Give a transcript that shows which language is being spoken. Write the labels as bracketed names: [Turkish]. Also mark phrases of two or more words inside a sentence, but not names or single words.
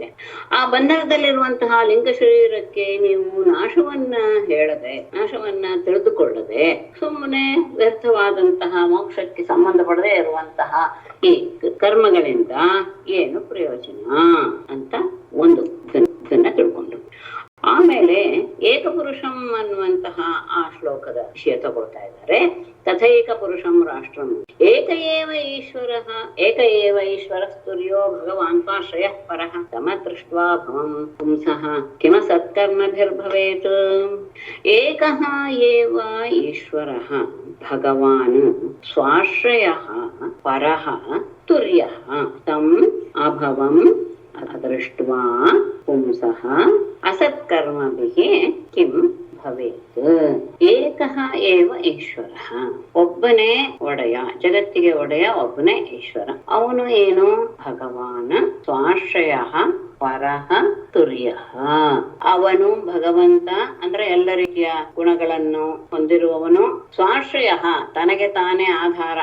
[Kannada] ಆ ಬಂಧನದಲ್ಲಿರುವಂತಹ ಲಿಂಗ ಶರೀರಕ್ಕೆ ನೀವು ನಾಶವನ್ನ ಹೇಳದೆ, ನಾಶವನ್ನ ತಿಳಿದುಕೊಳ್ಳದೆ ಸುಮ್ಮನೆ ವ್ಯರ್ಥವಾದಂತಹ ಮೋಕ್ಷಕ್ಕೆ ಸಂಬಂಧಪಡದೆ ಇರುವಂತಹ ಈ ಕರ್ಮಗಳಿಂದ ಏನು ಪ್ರಯೋಜನ ಅಂತ ಒಂದು ಇದನ್ನ ತಿಳ್ಕೊಂಡು, ಆಮೇಲೆ ಏಕಪುರುಷಂ ಅನ್ನುವಂತಹ ಆ ಶ್ಲೋಕದ ವಿಷಯ ತಗೊಳ್ತಾ ಇದ್ದಾರೆ. [Sanskrit] ತಥೈಕ ಪುರುಷಂ ರಾಷ್ಟ್ರಂ ಏಕ ಏವ ಈಶ್ವರ ಸ್ತುರ್ಯೋ ಭಗವಾನ್ ಪಾಶ್ರಯಃ ಪರಃ ತಮ ದೃಷ್ಟ್ವಾ ಭವಂ ಪುಂಸಃ ಕಿಮ ಸತ್ಕರ್ಮಭಿರ್ಭವೇತ್. ಏಕಃ ಏವ ಈಶ್ವರಃ ಭಗವಾನ್ ಸ್ವಾಶ್ರಯಃ ಪರಃ ತುರ್ಯಃ ತಂ ಅಭವಂ ಅದೃಷ್ಟ್ವಾ ಪುಂಸಃ ಅಸತ್ಕರ್ಮಭಿಃ ಕಿಂ ಭವೇತ್. ಏಕಃ ಏವ ಈಶ್ವರಃ, [Kannada] ಒಬ್ಬನೇ ಒಡೆಯ, ಜಗತ್ತಿಗೆ ಒಡೆಯ ಒಬ್ಬನೇ ಈಶ್ವರ. ಅವನು ಏನು? [Sanskrit] ಭಗವಾನ್ ಸ್ವಾಶ್ರಯಃ ಪರಃ ತುರ್ಯಃ. [Kannada] ಅವನು ಭಗವಂತ ಅಂದ್ರೆ ಎಲ್ಲ ರೀತಿಯ ಗುಣಗಳನ್ನು ಹೊಂದಿರುವವನು. ಸ್ವಾಶ್ರಯ, ತನಗೆ ತಾನೇ ಆಧಾರ.